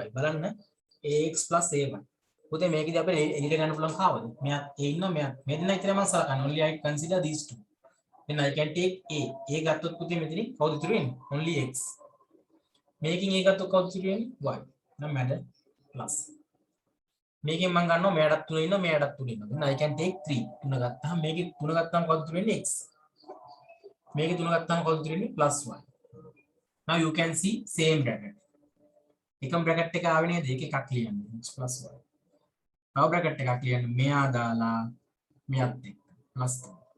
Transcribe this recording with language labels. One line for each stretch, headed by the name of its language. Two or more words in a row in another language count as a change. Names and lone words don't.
English: බලන්න ax plus ay.
Sinhala: පුතේ මේකදී අපිට එළියට ගන්න පුළුවන් කාවද? මෙයා a ඉන්නවා මෙයා. මේ දෙන්න විතරයි මම සලකන්නේ.
English: Only I consider these two. Then I can take a.
Sinhala: a ගත්තොත් පුතේ මෙතනින් කවුද ඉතුරු වෙන්නේ?
English: Only x.
Sinhala: මේකෙන් a ගත්තොත් කවුද ඉතුරු වෙන්නේ?
English: y. No matter plus.
Sinhala: මේකෙන් මම ගන්නවා මෙයාටත් 3 ඉන්නවා මෙයාටත් 3 ඉන්නවා.
English: Then I can take 3.
Sinhala: 3 ගත්තාම මේකේ 3 ගත්තාම කවුද ඉතුරු වෙන්නේ? x. මේකේ 3 ගත්තාම කවුද ඉතුරු වෙන්නේ?
English: plus y. Now you can see same bracket.
Sinhala: එකම bracket එක ආවේ නේද? ඒක එකක් ලියන්න.
English: x plus y.
Sinhala: තව bracket එකක් ලියන්න. මෙයා දාලා මෙයත් එක්ක plus 3.